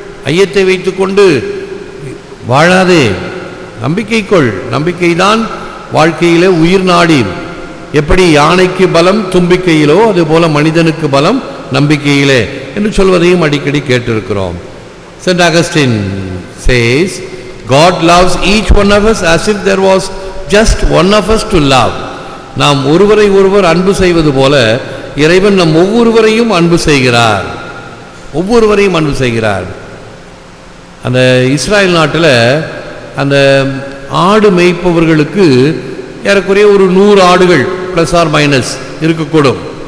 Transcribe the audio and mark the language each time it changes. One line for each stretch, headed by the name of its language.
Tamil: ஐயத்தை வைத்துக்கொண்டு வாழாதே, நம்பிக்கை கொள். நம்பிக்கைதான் வாழ்க்கையிலே உயிர் நாடி. எப்படி யானைக்கு பலம் தும்பிக்கையிலோ அதுபோல மனிதனுக்கு பலம் நம்பிக்கையிலே என்று சொல்வதையும் அடிக்கடி கேட்டிருக்கிறோம்.
English: St. Augustine says, God loves each one of us as if there was just one of us to love.
Tamil: நாம் ஒருவரை ஒருவர் அன்பு செய்வது போல இறைவன் நம் ஒவ்வொருவரையும் அன்பு செய்கிறார், ஒவ்வொருவரையும் அன்பு செய்கிறார். அந்த இஸ்ராயல் நாட்டில் அந்த ஆடு மேய்ப்பவர்களுக்கு ஏறக்குறைய ஒரு 100 ஆடுகள் ப்ளஸ் ஆர் மைனஸ் இருக்கக்கூடும்.